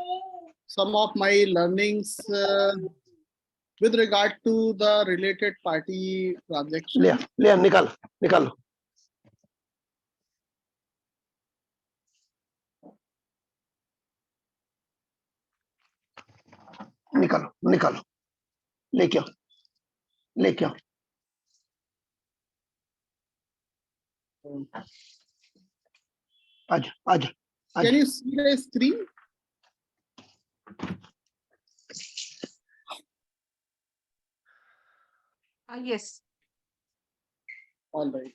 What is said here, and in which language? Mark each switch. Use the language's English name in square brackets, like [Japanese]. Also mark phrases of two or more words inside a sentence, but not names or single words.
[English] some of my learnings with regard to the related party transaction. [Hindi] ले निकालो निकालो लेके आओ आजा [English] Can you see the screen? Yes. All right.